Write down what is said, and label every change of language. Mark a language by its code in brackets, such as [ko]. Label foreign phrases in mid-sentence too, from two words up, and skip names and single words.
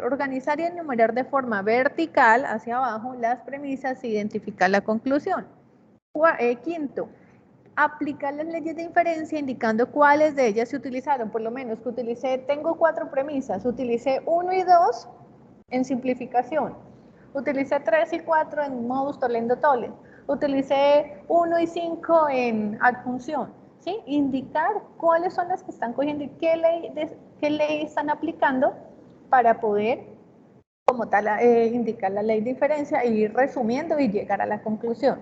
[es] Organizar y enumerar de forma vertical hacia abajo las premisas e identificar la conclusión. Quinto, aplicar las leyes de inferencia indicando cuáles de ellas se utilizaron, por lo menos que utilicé, tengo 4 premisas, utilicé 1 y 2 en simplificación, utilicé 3 y 4 en [la] modus tollendo tollens, [es] utilicé 1 y 5 en adjunción, ¿sí? Indicar cuáles son las que están cogiendo y qué ley están aplicando para poder, como tal, indicar la ley de inferencia e ir resumiendo y llegar a la conclusión.